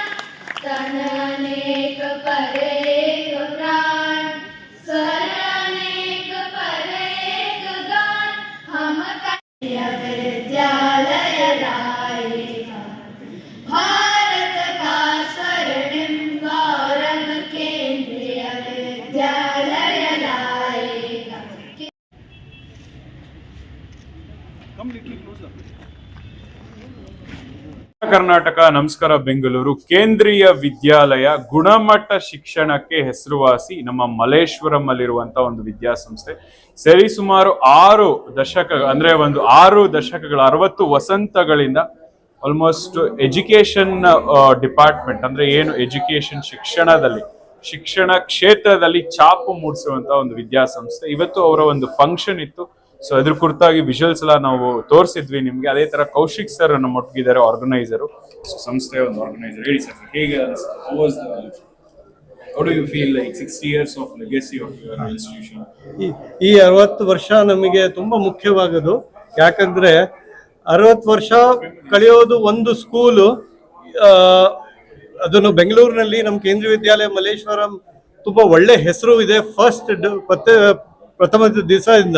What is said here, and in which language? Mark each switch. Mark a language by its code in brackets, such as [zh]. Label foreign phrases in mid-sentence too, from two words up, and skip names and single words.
[hi] तन अनेक पर एक प्राण, स्वर अनेक पर एक गान। हम केंद्रीय विद्यालय लाएगा भारत का स्वर्णिम गौरव, केंद्रीय विद्यालय लाएगा। [kn] ಕರ್ನಾಟಕ ನಮಸ್ಕಾರ. ಬೆಂಗಳೂರು ಕೇಂದ್ರೀಯ ವಿದ್ಯಾಲಯ ಗುಣಮಟ್ಟ ಶಿಕ್ಷಣಕ್ಕೆ ಹೆಸರುವಾಸಿ ನಮ್ಮ ಮಲ್ಲೇಶ್ವರಂ ಅಲ್ಲಿರುವಂತಹ ಒಂದು ವಿದ್ಯಾಸಂಸ್ಥೆ. ಸರಿಸುಮಾರು 6 ದಶಕ ಅಂದ್ರೆ 6 ದಶಕಗಳ 60 ವಸಂತಗಳಿಂದ [en] almost education department [kn] ಅಂದ್ರೆ ಏನು ಎಜುಕೇಶನ್ ಶಿಕ್ಷಣ ಕ್ಷೇತ್ರದಲ್ಲಿ ಛಾಪು ಮೂಡಿಸುವಂತಹ ಒಂದು ವಿದ್ಯಾಸಂಸ್ಥೆ. ಇವತ್ತು ಅವರ ಒಂದು ಫಂಕ್ಷನ್ ಇತ್ತು, ಸೊ ಅದ್ರ ಕುರಿತಾಗಿ ವಿಜುವಲ್ಸ್ ಎಲ್ಲ ನಾವು ತೋರಿಸಿದ್ವಿ ನಿಮ್ಗೆ. ಅದೇ ತರ ಕೌಶಿಕ್ ಸರ್ ನಮ್ಮ ಒಟ್ಟಿಗಿದ್ದಾರೆ, ಆರ್ಗನೈಸರು, ಸಂಸ್ಥೆಯ ಒಂದು ಆರ್ಗನೈಸರ್. ಹೇಳಿ ಸರ್, ಹೇಗೆ [en] how do you feel like 60 years of legacy of your institution? [kn] ಈ 60 ವರ್ಷ ನಮಗೆ ತುಂಬಾ ಮುಖ್ಯವಾಗೋದು. ಯಾಕಂದ್ರೆ 60 ವರ್ಷ ಕಳೆಯೋದು ಒಂದು ಸ್ಕೂಲು, ಅದನ್ನು ಬೆಂಗಳೂರಿನಲ್ಲಿ ನಮ್ಮ ಕೇಂದ್ರೀಯ ವಿದ್ಯಾಲಯ ಮಲ್ಲೇಶ್ವರಂ ತುಂಬಾ ಒಳ್ಳೆ ಹೆಸರು ಇದೆ ಪ್ರಥಮ ದಿವಸದಿಂದ.